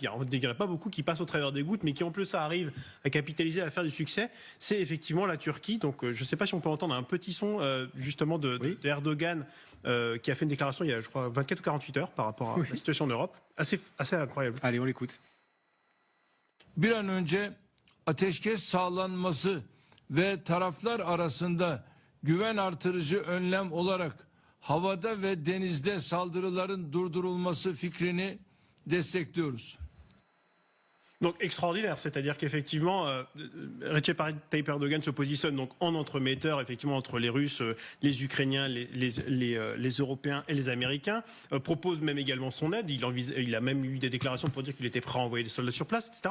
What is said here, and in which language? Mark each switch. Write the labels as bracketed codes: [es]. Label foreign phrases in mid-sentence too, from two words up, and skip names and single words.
[fr] Il y en a pas beaucoup qui passent au travers des gouttes, mais qui en plus ça arrive à capitaliser, à faire du succès. C'est effectivement la Turquie. Donc je sais pas si on peut entendre un petit son justement de Erdogan qui a fait une déclaration il y a je crois 24 ou 48 heures par rapport à la situation en Europe. Assez incroyable. Allez, on l'écoute. [tr] Bir an önce ateşkes sağlanması ve taraflar arasında güven artırıcı önlem olarak havada ve denizde saldırıların durdurulması fikrini destekliyoruz. [fr] Donc extraordinaire, c'est-à-dire qu'effectivement, Recep Tayyip Erdogan se positionne donc en entremetteur, effectivement entre les Russes, les Ukrainiens, les Européens et les Américains, propose même également son aide. Il a même eu des déclarations pour dire qu'il était prêt à envoyer des soldats sur place, etc.